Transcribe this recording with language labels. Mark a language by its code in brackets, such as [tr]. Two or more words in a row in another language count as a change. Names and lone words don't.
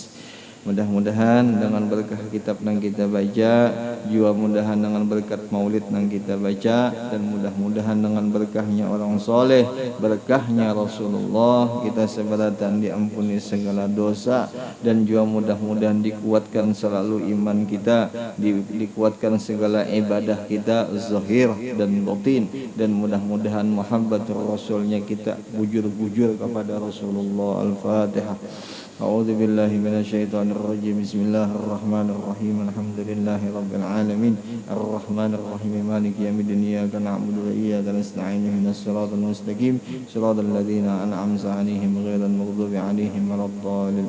[id] Mudah-mudahan dengan berkah kitab yang kita baca, juga mudahan dengan berkat maulid yang kita baca, dan mudah-mudahan dengan berkahnya orang soleh, berkahnya Rasulullah, kita seberatan diampuni segala dosa, dan juga mudah-mudahan dikuatkan selalu iman kita, dikuatkan segala ibadah kita zahir dan batin, dan mudah-mudahan muhabbatur rasulnya kita bujur-bujur kepada Rasulullah. [ar] Al-Fatihah. أعوذ بالله من الشيطان الرجيم. بسم الله الرحمن الرحيم. الحمد لله رب العالمين. الرحمن الرحيم. مالك يوم الدين. إياك نعبد وإياك نستعين. اهدنا الصراط المستقيم. صراط الذين أنعمت عليهم غير المغضوب عليهم ولا الضالين.